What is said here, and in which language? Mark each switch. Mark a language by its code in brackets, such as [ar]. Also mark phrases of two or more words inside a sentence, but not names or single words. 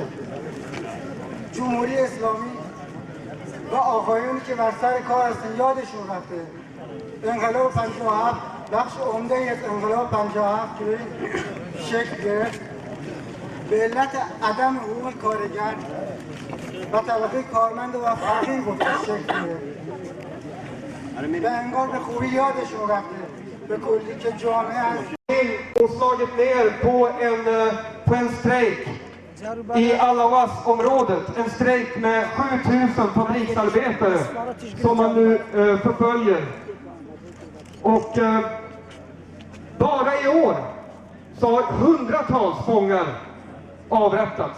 [fa] جمهوری اسلامی و آقایونی که بر سر کار هستن یادشون رفته انقلاب 57 بخش عمده از انقلاب 57 که به این شکل گرفت به علت عدم حقوق کارگر و طبقه کارمند و فقیر بود شکل گرفت و انگار به خوبی یادشون رفته به کلی که جامعه هست [sv] och slagit ner på en strejk i Alawas-området. En strejk med 7000 fabriksarbetare som man nu förföljer. Och bara i år så har hundratals fångar avrättats.